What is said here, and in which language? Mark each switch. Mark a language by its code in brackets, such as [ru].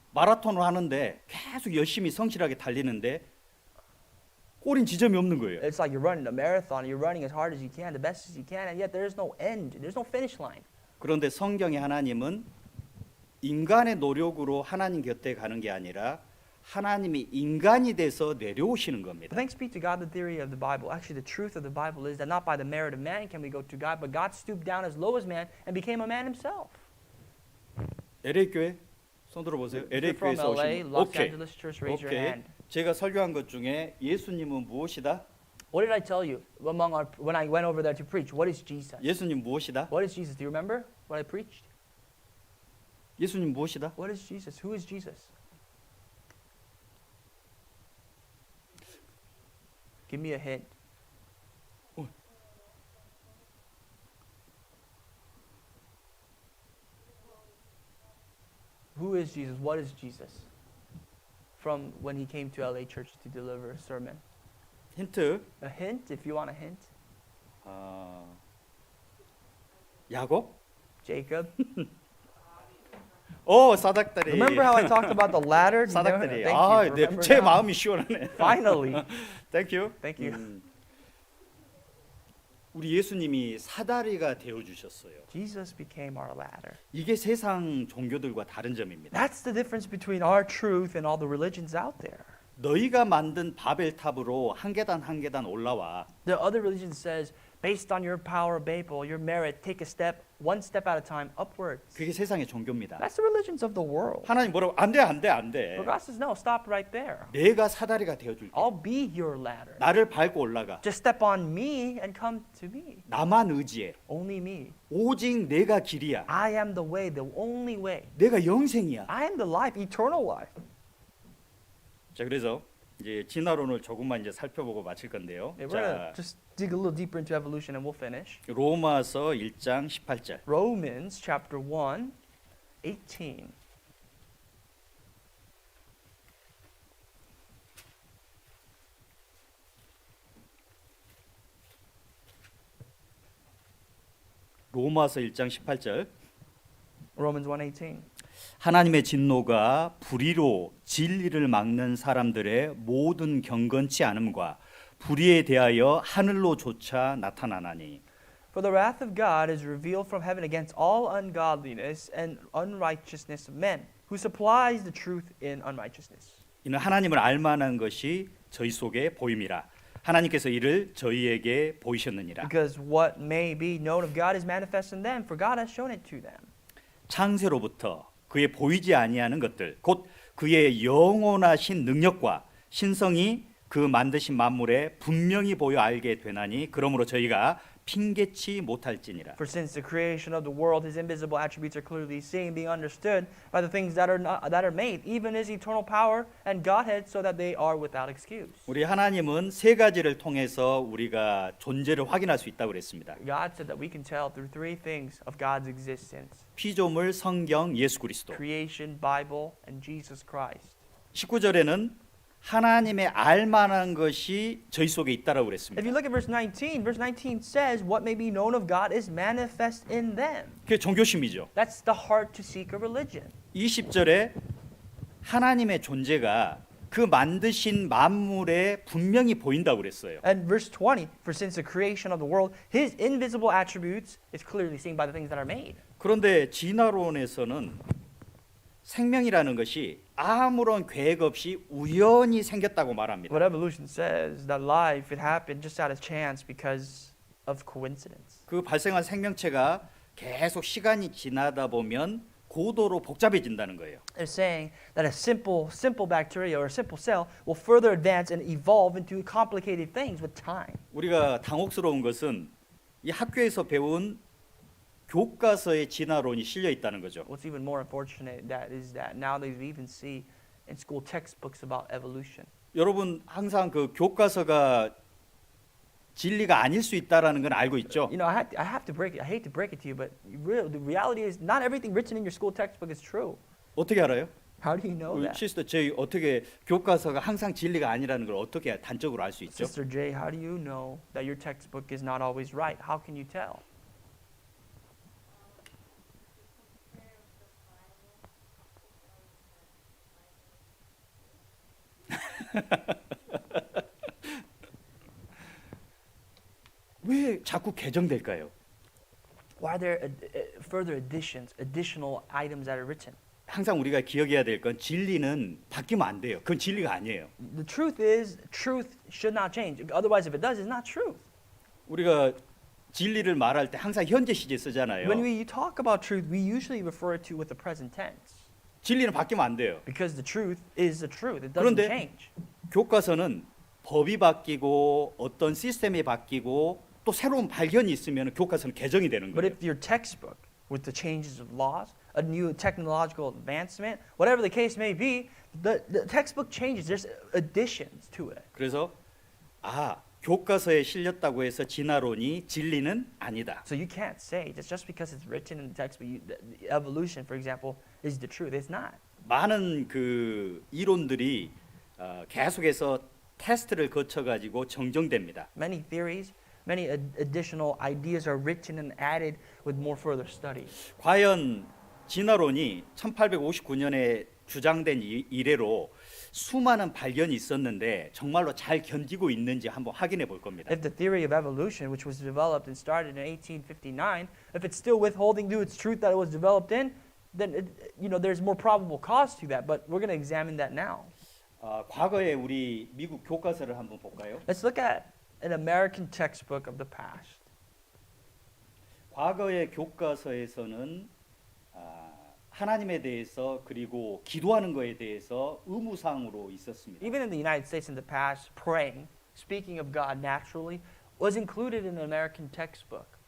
[ko] 마라톤을 하는데 계속 열심히 성실하게 달리는데 꼬린 지점이 없는 거예요. [en] It's like you're running a marathon, you're running as hard as you can, the best as you can, and yet there's no end, there's no finish line. [ko] 그런데 성경의 하나님은 인간의 노력으로 하나님 곁에 가는 게 아니라 하나님이 인간이 돼서 내려오시는 겁니다. [en] Thanks be to God, the theory of the Bible. Actually, the truth of the Bible is that not by the merit of man can we go to God, but God stooped down as low as man and became a man himself. [ko] LA 교회 손 들어보세요. [en] If LA you're from [ko] 교회에서 [en] LA, [ko] 오신 분. [en] Los 오케이. Angeles Church, raise your 오케이. hand. [ko] 제가 설교한 것 중에 예수님은 무엇이다? [en] What did I tell you when I went over there to preach? What is Jesus? [ko] 예수님 무엇이다? [en] What is Jesus? Do you remember what I preached? [ko] 예수님 무엇이다? [en] What is Jesus? Who is Jesus? Give me a hint. Who is Jesus? What is Jesus? From when he came to LA Church to deliver a sermon. [ko] 힌트. [en] A hint, if you want a hint. [ko] 야곱? [en] Jacob. [ko] 오, 사닥다리. [en] Remember how I talked about the ladder? [ko] 사닥다리. [en] Thank [ko] 아, [en] you. [ko] 네, [en] Remember [ko] 제 [en] now? [ko] 마음이 시원하네. [en] Finally. Thank you. Thank you. [ko] 우리 예수님이 사다리가 되어 주셨어요. [en] Jesus became our ladder. [ko] 이게 세상 종교들과 다른 점입니다. [en] That's the difference between our truth and all the religions out there. [ko] 너희가 만든 바벨탑으로 한 계단 한 계단 올라와. [en] The other religion says, based on your power of Babel, your merit, take a step, one step at a time, upwards. [ko] 그게 세상의 종교입니다. [en] That's the religions of the world. [ko] 하나님 뭐라고? 안 돼, 안 돼, 안 돼. [en] But God says, no, stop right there. [ko] 내가 사다리가 되어 줄게. [en] I'll be your ladder. [ko] 나를 밟고 올라가. [en] Just step on me and come to me. [ko] 나만 의지해. [en] Only me. [ko] 오직 내가 길이야. [en] I am the way, the only way. [ko] 내가 영생이야. [en] I am the life, eternal life. [ko] 자, 그래서 이제 진화론을 조금만 이제 살펴보고 마칠 건데요. [en] Yeah, we're going to just dig a little deeper into evolution and we'll finish. [ko] 로마서 1장 18절. [en] Romans chapter 1, 18. [ko] 로마서 1장 18절. [en] Romans 1:18. [ko] 하나님의 진노가 불의로 진리를 막는 사람들의 모든 경건치 않음과 불의에 대하여 하늘로조차 나타나나니. [en] For the wrath of God is revealed from heaven against all ungodliness and unrighteousness of men, who supplies the truth in unrighteousness. [ko] 이는 하나님을 알만한 것이 저희 속에 보임이라. 하나님께서 이를 저희에게 보이셨느니라. [en] Because what may be known of God is manifest in them, for God has shown it to them. [ko] 창세로부터 그의 보이지 아니하는 것들, 곧 그의 영원하신 능력과 신성이 그 만드신 만물에 분명히 보여 알게 되나니 그러므로 저희가 핑계치 못할지니라. [en] For since the creation of the world, His invisible attributes are clearly seen, being understood by the things that are made, even His eternal power and Godhead, so that they are without excuse. [ko] 우리 하나님은 세 가지를 통해서 우리가 존재를 확인할 수 있다고 그랬습니다. [en] God said that we can tell through three things of God's existence: [ko] 피조물, 성경, 예수 그리스도. [en] creation, Bible, and Jesus Christ. [ko] 19절에는 하나님의 알만한 것이 저희 속에 있다라고 [en] If [ko] 그랬습니다. [en] you look at verse 19 says, what may be known of God is manifest in them. [ko] 그게 종교심이죠. [en] That's the heart to seek a religion. [ko] 20절에 하나님의 존재가 그 만드신 만물에 분명히 보인다고 그랬어요. [en] And verse 20, for since the creation of the world, his invisible attributes is clearly seen by the things that are made. [ko] 그런데 진화론에서는 생명이라는 것이 아무런 계획 없이 우연히 생겼다고 말합니다. [en] But evolution says that life, it happened just out of chance because of coincidence. [ko] 그 발생한 생명체가 계속 시간이 지나다 보면 고도로 복잡해진다는 거예요. [en] They're saying that a simple bacteria or a simple cell will further advance and evolve into complicated things with time. [ko] 우리가 당혹스러운 것은 이 학교에서 배운 교과서의 진화론이 실려 있다는 거죠. [en] What's even more unfortunate is that nowadays we even see in school textbooks about evolution. [ko] 여러분 항상 그 교과서가 진리가 아닐 수 있다라는 건 알고 있죠. [en] You know, I hate to break it to you, but the reality is not everything written in your school textbook is true. [ko] 어떻게 알아요? [en] How do you know [ko] 우리 [en] that? [ko] 시스터 제이 어떻게 교과서가 항상 진리가 아니라는 걸 어떻게 단적으로 알 수 있죠? [en] Sister J, how do you know that your textbook is not always right? How can you tell? [ko] 왜 자꾸 개정될까요? [en] Why are there further additional items that are written? [ko] 항상 우리가 기억해야 될 건 진리는 바뀌면 안 돼요. 그건 진리가 아니에요. [en] The truth is, truth should not change. Otherwise, if it does, it's not truth. [ko] 우리가 진리를 말할 때 항상 현재 시제 쓰잖아요. [en] When we talk about truth, we usually refer it to with the present tense. [ko] 진리는 바뀌면 안 돼요. [en] Because the truth is the truth. It doesn't [ko] 그런데 [en] change. [ko] 교과서는 법이 바뀌고 어떤 시스템이 바뀌고 또 새로운 발견이 있으면 교과서는 개정이 되는 [en] But if your textbook, with the changes of laws, a new technological advancement, whatever the case may be, the textbook changes. There's additions to it. [ko] 그래서 교과서에 실렸다고 해서 진화론이 진리는 아니다. [en] So you can't say that just because it's written in the textbook, the evolution, for example, is the truth. It's not. [ko] 많은 그 이론들이 계속해서 테스트를 거쳐 가지고 정정됩니다. [en] Many theories, many additional ideas are written and added with more further study. [ko] 과연 진화론이 1859년에 주장된 이래로 수많은 발견이 있었는데 정말로 잘 견디고 있는지 한번 확인해 볼 겁니다. [en] If the theory of evolution, which was developed and started in 1859, if it's still withholding to its truth that it was developed in, then there's more probable cause to that. But we're going to examine that now. [ko] 과거에 우리 미국 교과서를 한번 볼까요? [en] Let's look at an American textbook of the past. [ko] 과거의 교과서에서는 하나님에 대해서 그리고 기도하는 것에 대해서 의무사항으로 있었습니다. [en] Even in the United States in the past, praying, speaking of God naturally, was included in an American textbook.